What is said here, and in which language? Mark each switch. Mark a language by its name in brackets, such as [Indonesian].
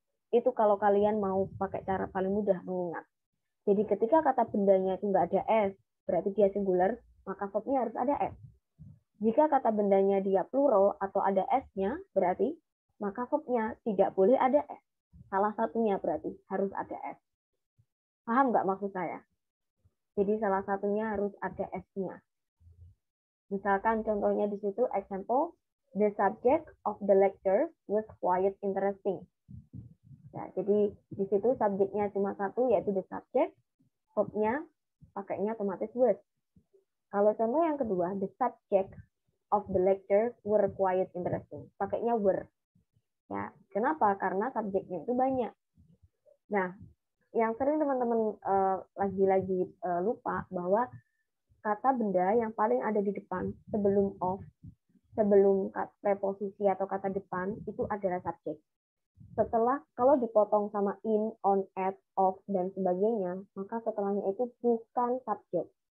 [Indonesian] Itu kalau kalian mau pakai cara paling mudah mengingat. Jadi ketika kata bendanya itu nggak ada S, berarti dia singular, maka verbnya harus ada S. Jika kata bendanya dia plural atau ada S-nya, berarti maka verbnya tidak boleh ada S. Salah satunya berarti harus ada S. Paham nggak maksud saya? Jadi salah satunya harus ada S-nya. Misalkan contohnya di situ [English] example, the subject of the lecture was quite interesting. [Indonesian] Ya, jadi di situ subjeknya cuma satu yaitu the subject, verbnya pakainya otomatis was. Kalau contoh yang kedua, [English] the subject of the lecture were quite interesting, [Indonesian] pakainya [English] were. [Indonesian] Ya, kenapa? Karena subjeknya itu banyak. Nah, yang sering teman-teman lagi-lagi lupa bahwa kata benda yang paling ada di depan sebelum of, sebelum preposisi atau kata depan itu adalah subjek. Setelah kalau dipotong sama in, on, at, of dan sebagainya, maka setelahnya itu bukan subjek.